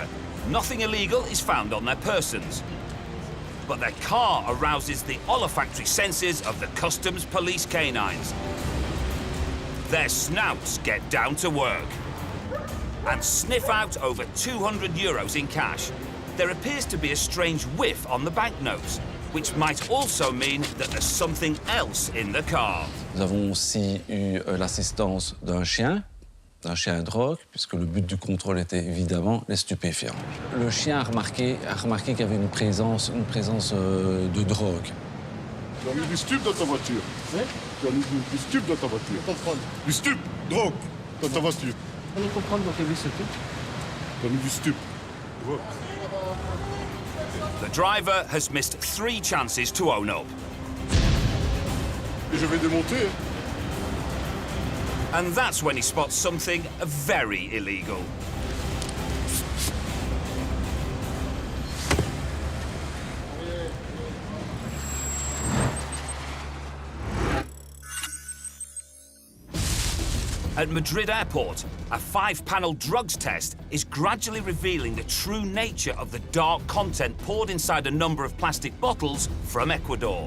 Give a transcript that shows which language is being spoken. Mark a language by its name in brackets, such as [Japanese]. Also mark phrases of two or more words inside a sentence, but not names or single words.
[English] Nothing illegal is found on their persons. But their car arouses the olfactory senses of the customs police canines. Their snouts get down to work and sniff out over €200 in cash. There appears to be a strange whiff on the banknotes, which might also mean that there's something else in the car. [French] Nous avons aussi eu l'assistance d'un chien à drogue, puisque le but du contrôle était évidemment les stupéfiants. Le chien a remarqué qu'il y avait une présence de drogue. Tu as mis du stup dans ta voiture. Oui. Tu as mis du stup dans ta voiture. Contrôle. Du stup, drogue, dans ta voiture. [Italian] Non comprendre che hai visto tu. [French] Tu as mis du stup, drogue. [English] The driver has missed 3 chances to own up. [French] Et je vais démonter. [English] And that's when he spots something very illegal. At Madrid Airport, a 5-panel drugs test is gradually revealing the true nature of the dark content poured inside a number of plastic bottles from Ecuador.